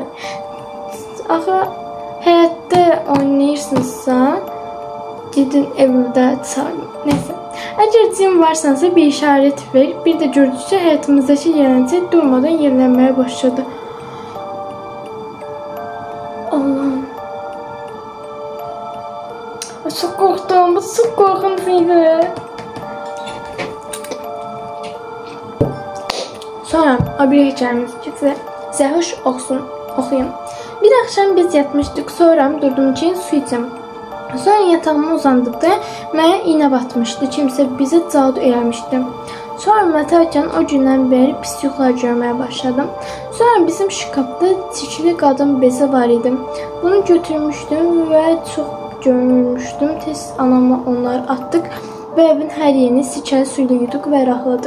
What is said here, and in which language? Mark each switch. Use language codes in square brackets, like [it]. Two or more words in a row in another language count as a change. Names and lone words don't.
[az] Axı həyətdə oynayırsınızsa, gedin evdə çağırın. Neysə. Əgər cin varsansa bir işarət ver. Bir də gördükcə həyatımızdakı yenilik durmadan yenilənməyə başladı. Allahım. [tr] Çok korktum. Bu çok korkuntuydu. Sonra o bir hikayemiz ki size hoş olsun okuyayım. Bir akşam biz yatmıştık. Sonra durdum için su içim. [az] Sonra yatağıma uzandıqda mənə iğnə batmışdı. Kimsə bizə cadu eləmişdi. Sonra yatarkən o gündən bəri pis yuxular görməyə başladım. Sonra bizim şkafda tikili qadın bezi var idi. Bunu götürmüşdüm və çox görmüşdüm. Tez anama onları atdıq və evin hər yerini sikəli suyla yuduq və rahatladıq.